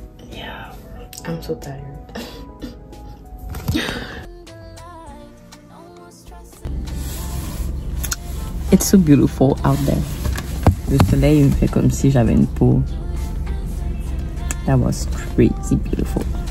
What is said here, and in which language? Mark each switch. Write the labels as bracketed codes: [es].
[en] Yeah, I'm so tired. It's so beautiful out there. [fr] Le soleil me fait comme si j'avais une peau. [en] That was crazy beautiful.